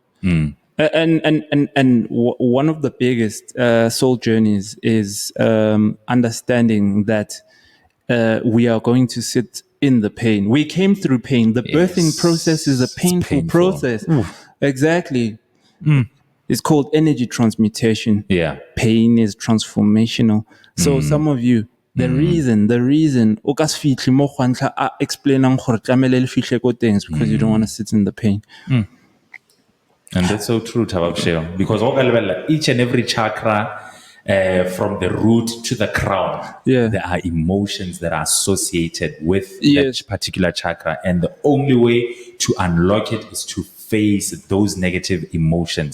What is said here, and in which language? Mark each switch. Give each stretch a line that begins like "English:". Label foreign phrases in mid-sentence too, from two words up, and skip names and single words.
English: And one of the biggest soul journeys is understanding that we are going to sit in the pain. We came through pain. The birthing process is a painful process. Exactly. it's called energy transmutation. Yeah. Pain is transformational. So some of you, the reason
Tswana: o ka se fihle mo kgwantla a explainang gore tlamele le fihle ko teng
English: is because you don't want to sit in the pain. And that's so true, Tabaksheo. Because each and every chakra, from the root to the crown, Yeah. there are emotions that are associated with Yes. that particular chakra. And the only way to unlock it is to face those negative emotions.